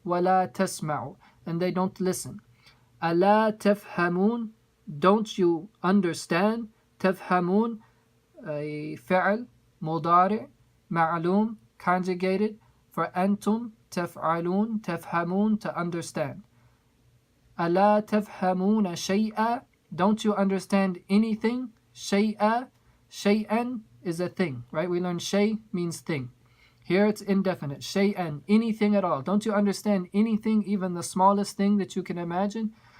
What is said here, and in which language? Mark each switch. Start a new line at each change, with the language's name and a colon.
Arabic: ولا تسمع,
English: and they don't listen.
Arabic: ألا تفهمون,
English: don't you understand? تفهمون, a
Arabic: فعل مضارع معلوم
English: conjugated for أنتم, تفعلون, تفهمون, to understand.
Arabic: ألا تفهمون شيئا,
English: don't you understand anything? شيئا, شيئا is a thing, right? We learned shay means thing. Here it's indefinite. شيئا, anything at all. Don't you understand anything, even the smallest thing that you can imagine?